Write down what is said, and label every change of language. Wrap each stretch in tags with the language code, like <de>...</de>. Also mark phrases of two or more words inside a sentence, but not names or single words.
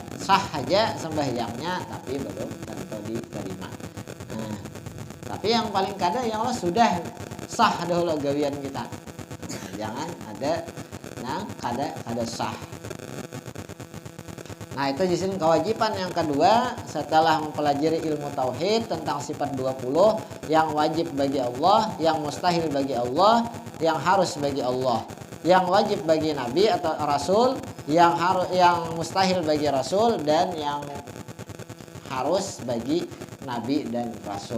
<id>Sah aja sembahyangnya, tapi belum tentu diterima.</id> <bjn>Nah, tapi yang paling kada ya Allah sudah sah dahulu gawian kita. Nah, jangan ada yang kada sah.</bjn> <id>Nah, itu jisim kewajiban yang kedua setelah mempelajari ilmu tauhid tentang sifat 20 yang wajib bagi Allah, yang mustahil bagi Allah, yang harus bagi Allah, yang wajib bagi nabi atau rasul, yang mustahil bagi rasul, dan yang harus bagi nabi dan rasul.</id>